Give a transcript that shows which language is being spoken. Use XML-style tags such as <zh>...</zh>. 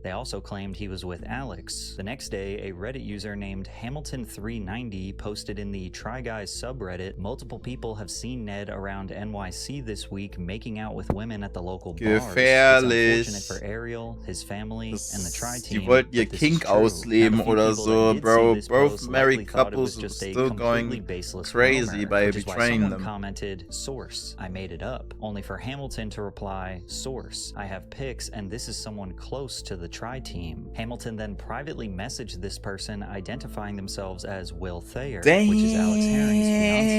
<en>They also claimed he was with Alex. The next day, a Reddit user named Hamilton390 posted in the Try Guys subreddit, multiple people have seen Ned around NYC this week making out with women at the local bars. It's unfortunate for Ariel, his family, and the Try team.</en> <de>Die wollten ihr Kink ausleben oder so, bro.</de> <en>Both married couples are still going crazy by betraying them. Commented, "Source, I made it up," only for Hamilton to reply, "Source, I have pics and this is someone close to the Try team." Hamilton then privately messaged this person, identifying themselves as Will Thayer, which is Alex Herring's fiance.</en>